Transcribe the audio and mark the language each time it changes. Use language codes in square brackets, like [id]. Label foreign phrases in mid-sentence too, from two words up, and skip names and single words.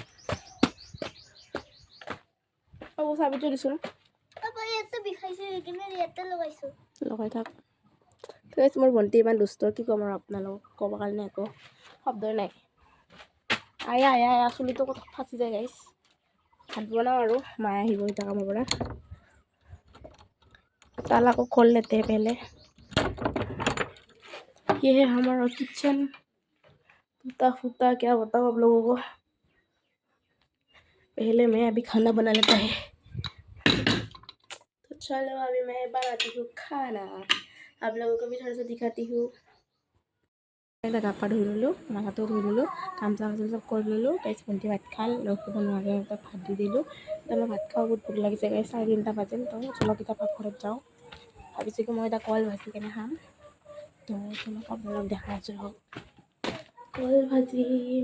[as] অঁ চাবিটো দিছোঁ লগাই থাক। তো গাইছ মোৰ ভণ্টি ইমান দুষ্ট, কি ক'ম আৰু আপোনালোকক, ক'বৰ কাৰণে একো শব্দই নাই। আয়া আয়া আয়া চুলিটো ক'ত ফাঁচি যায় গাইছ। ভাত বনাওঁ আৰু মায়ে আহিব এতিয়া কামৰ পৰা। [hi] ताला को खोल लेते हैं पहले। ये है हमारा किचन, टूटा फूटा क्या बताओ आप लोगों को। पहले मैं अभी खाना बना लेता है। तो चलो अभी मैं बनाती हूँ खाना, आप लोगों को भी थोड़ा सा दिखाती हूँ। [as] গা পা ধুই ল'লোঁ, মাথাটো ধুই ল'লোঁ, কাম চাম চব কৰি ল'লোঁ। গাইছ ভণ্টি ভাত খাল, ৰখিব নোৱাৰে ভাত দি দিলোঁ। এতিয়া মই ভাত খাওঁ, বহুত ভোক লাগিছে গাইছ, 3:30 বাজিল। তো চলক এতিয়া পাকঘৰত যাওঁ। ভাবিছোঁ কি মই এতিয়া কল ভাজি কেনে খাম। তো তোমাক আপোনালোক দেখাই আছোঁ হওক, কল ভাজিম।